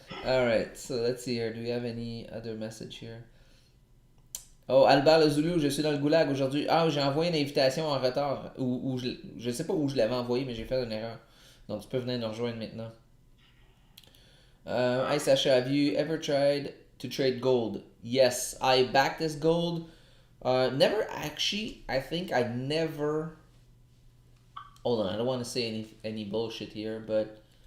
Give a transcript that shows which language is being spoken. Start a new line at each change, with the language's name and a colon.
English: Alright, so let's see here. Do we have any other message here?
French: Oh, Albert Le Zoulou, je suis dans le goulag aujourd'hui. Ah, j'ai envoyé une invitation en retard. Ou je sais pas où je l'avais envoyé, mais j'ai fait une erreur. Donc, tu peux venir nous rejoindre maintenant.
English: Hi, Sasha. Have you ever tried to trade gold? Yes, I backed this gold. Never actually. I think I never... Hold on, I don't want to say any bullshit here, but...